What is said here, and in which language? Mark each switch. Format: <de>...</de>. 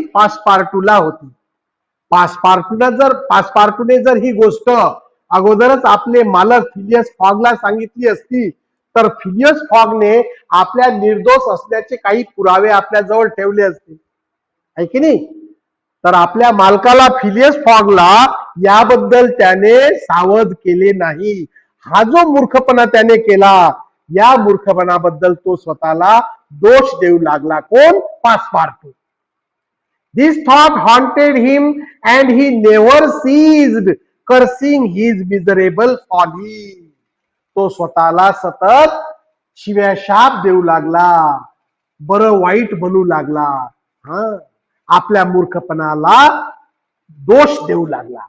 <mr>पासपार्टूला होती. पासपार्टूने जर ही गोष्ट अगोदरच आपले मालक फिलियस फॉगला सांगितली असती तर फिलियस फॉगने आपल्या निर्दोष असण्याचे काही पुरावे आपल्या जवळ ठेवले असते, आहे की नाही? तर आपल्या मालकाला फिलियस फॉगला याबद्दल त्याने सावध केले नाही. हा जो मूर्खपणा त्याने केला, या मूर्खपणाबद्दल तो स्वतःला दोष देऊ लागला. कोण? पासपार्टू.</mr> <en>This thought haunted him and he never ceased cursing his miserable folly.</en> <mr>तो स्वतःला सतत शिव्याशाप देऊ लागला, बरं वाईट म्हणू लागला, आपल्या मूर्खपणाला दोष देऊ लागला.</mr>